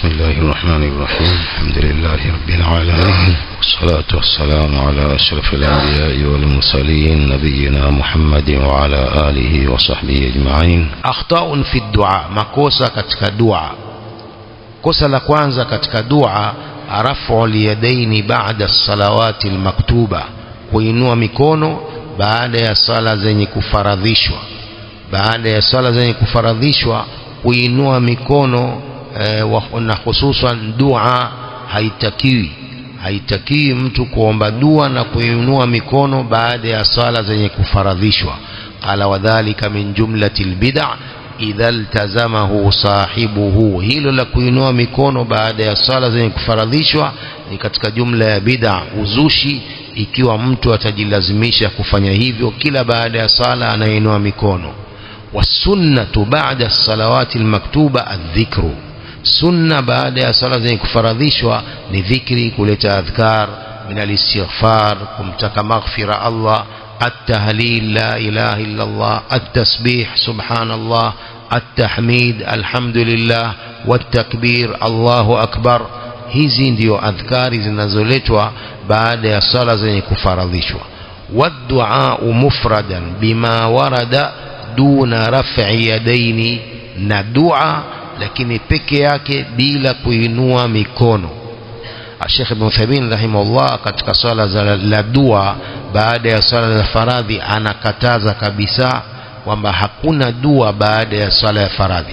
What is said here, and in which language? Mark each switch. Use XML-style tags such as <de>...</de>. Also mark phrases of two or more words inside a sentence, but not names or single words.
<ar>الله الرحمن الرحيم. الحمد لله رب العالمين، والصلاة والسلام على أشرف الأنبياء والمرسلين نبينا محمد وعلى آله وصحبه أجمعين. أخطاء في الدعاء،</ar> <sw>makosa katika dua. Kosa la kwanza katika dua,</sw> <ar>رفع اليدين بعد الصلوات المكتوبة,</ar> <sw>kuinua mikono baada ya sala zenye kufaradhishwa. Baada ya sala zenye kufaradhishwa kuinua mikono na hususan dua haitakiwi mtu kuomba dua na kuinua mikono baada ya sala zenye kufaradhishwa.</sw> <ar>قال وكذلك من جملة البدع إذا التزمه صاحبه,</ar> <sw>hilo la kuinua mikono baada ya sala zenye kufaradhishwa ni katika jumla ya bid'a, uzushi, ikiwa mtu atajilazimisha kufanya hivyo kila baada ya sala anainua mikono.</sw> <ar>والسنة بعد الصلوات المكتوبة الذكر,</ar> <sw>sunna baada ya sala zenye kufaradhishwa ni dhikri, kuleta adhkar</sw> <ar>من الاستغفار,</ar> <sw>kumtaka maghfira Allah,</sw> <ar>التهليل لا إله إلا الله, التسبيح سبحان الله, التحميد الحمد لله, والتكبير الله أكبر.</ar> <sw>Hizi ndio adhkari zinazoletwa baada ya sala zenye kufaradhishwa.</sw> <ar>والدعاء مفردا بما ورد دون رفع اليدين,</ar> <sw>na dua lakini peke yake bila kuinua mikono. Sheikh Ibn Uthaymeen rahimahullah katika swala la dua baada ya swala za faradhi anakataza kabisa kwamba hakuna dua baada ya swala ya faradhi.</sw>